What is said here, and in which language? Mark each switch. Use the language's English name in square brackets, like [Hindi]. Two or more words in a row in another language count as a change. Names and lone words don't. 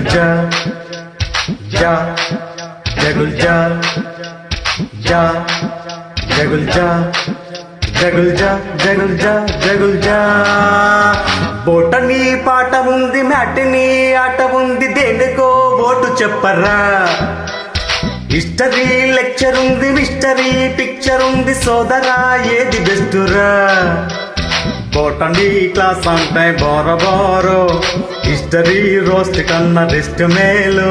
[Telugu] ja, ja, jagul ja, ja, jagul ja, jagul ja, jagul ja, jagul ja. బోటనీ పాట ఉంది, మ్యాటినీ ఆట ఉంది, దేనికో ఓటు చెప్పరా. [English] history lecture [Telugu] ఉంది, [English] mystery picture [Telugu] ఉంది, సోదరా ఏది బెస్టురా. [English] botany class [Telugu] అంటే బోరబోరో, [English] history roast [Telugu] కన్నా రెస్ట్ మేలు.